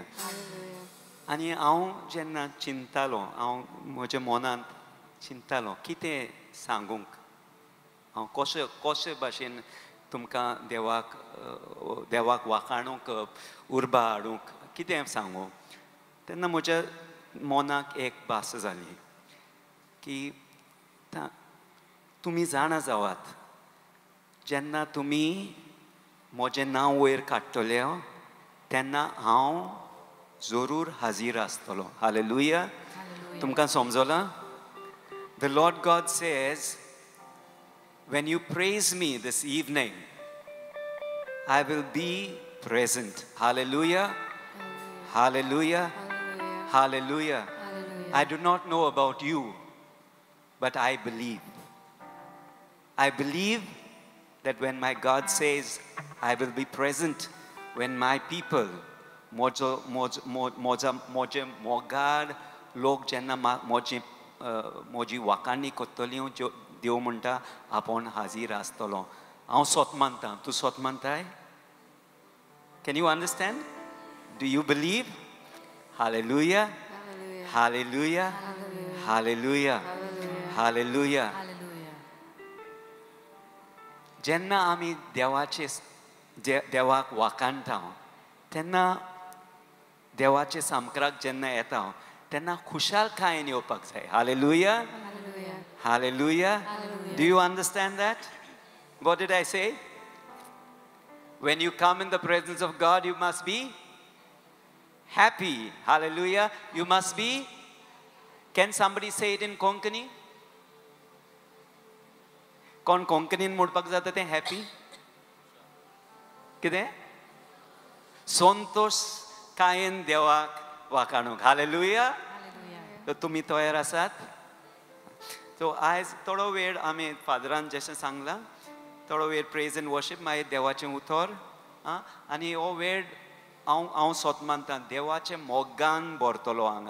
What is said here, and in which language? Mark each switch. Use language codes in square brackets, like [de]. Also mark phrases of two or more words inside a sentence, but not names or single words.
[kok] आनी हांव जेन्ना चिंतालो हांव म्हज्या मनांत चिंतालो कितें सांगूंक हांव कशे भाशेन तुमकां देवाक वाखाणूंक उर्बा हाडूंक कितें सांगूं तेन्ना म्हज्या मनाक एक भास जाली की तुमी जाणा जावात जेन्ना तुमी म्हजें नांव वयर काडटले तेन्ना हांव जरूर हाजीर आसतलो. हालेलुया. तुमकां समजलां? [en] The Lord God says, when you praise me this evening, I will be present. Hallelujah. Hallelujah. Hallelujah. I do not know about you, but I believe. I believe that when my God says, I will be present, when my people, [kok] मोजे मोगाड लोक जेन्ना म्हजी वाखाणी कोत्तली देव म्हणटा आपूण हाजीर आसतलो. हांव स्वत मानतां. तूं स्वत मानताय? [en] Can you understand? Do you believe? Hallelujah. Hallelujah. Hallelujah. Hallelujah. [kok] जेन्ना आमी देवाक वाखाणटा तेन्ना देवाचे सामक्राक जेन्ना येता तेन्ना खुशालकायेन येवपाक जाय. [en] Hallelujah. Hallelujah. Do you understand that? What did I say? When you come in the presence of God, you must be happy. Hallelujah. You must be. Can somebody say it in Konkani? [kok] कोण कोंकणीन म्हणपाक जाता तें हॅपी? कितें? संतोष कायेन देवाक वाखाणूंक. हालेलुया. तर तुमी तयार आसात? सो आयज थोडो वेळ आमी फादरान जशें सांगलां थोडो वेळ [en] praise and worship [kok] मागीर देवाचें उतर आनी हो वेळ हांव स्वत मानतां देवाचें मोगान भरतलो हांगा.